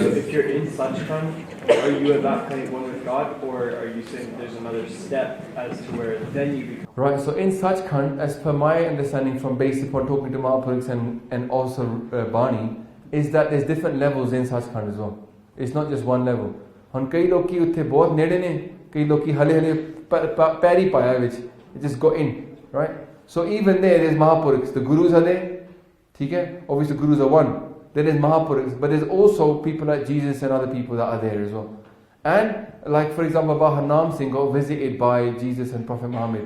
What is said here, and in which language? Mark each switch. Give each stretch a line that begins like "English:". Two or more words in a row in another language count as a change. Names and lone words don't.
English: So if you're in Sach Khand, are you at that point one with God, or are you saying there's another step as to where then you become? Right, so in Sach Khand, as per my understanding from based upon talking to Mahapurukhs and also Bani, is that there's different levels in Sach Khand as well. It's not just one level.
Punjabi: ਹੁਣ ਕਈ ਲੋਕੀ ਉੱਥੇ ਬਹੁਤ ਨੇੜੇ ਨੇ, ਕਈ ਲੋਕੀ ਹਾਲੇ ਪੈਰੀਂ ਪਾਇਆ ਵਿੱਚ,
English: it just got in, right? So even there's Mahapurukhs, the Gurus are there, okay? Obviously the Gurus are one. There is Mahapurukhs, but there's also people like Jesus and other people that are there as well. And like for example, Baba Harnam Singh got visited by Jesus and Prophet Muhammad.